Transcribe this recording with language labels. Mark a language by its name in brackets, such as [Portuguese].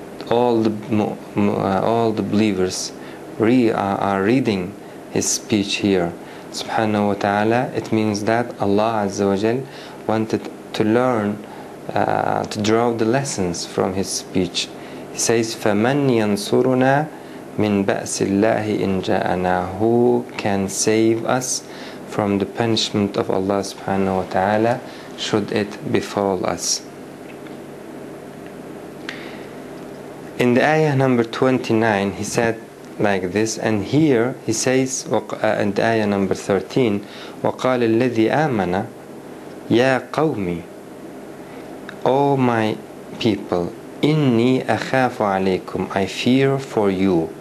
[English] All the believers are reading his speech here, subhanahu wa ta'ala. It means that Allah Azza wa Jal wanted to learn, to draw the lessons from his speech. He says, [Arabic] فَمَنْ يَنْصُرُنَا مِنْ بَأْسِ اللَّهِ إِنْ جَاءَنَا. [English] Who can save us from the punishment of Allah subhanahu wa ta'ala should it befall us? In the ayah number 29, he said like this, and here he says in the ayah number 13, [Arabic] وَقَالَ الَّذِي آمَنَ يَا قَوْمِ, [English] O my people, [Arabic] إِنِّي أَخَافُ عَلَيْكُمْ, [English] I fear for you.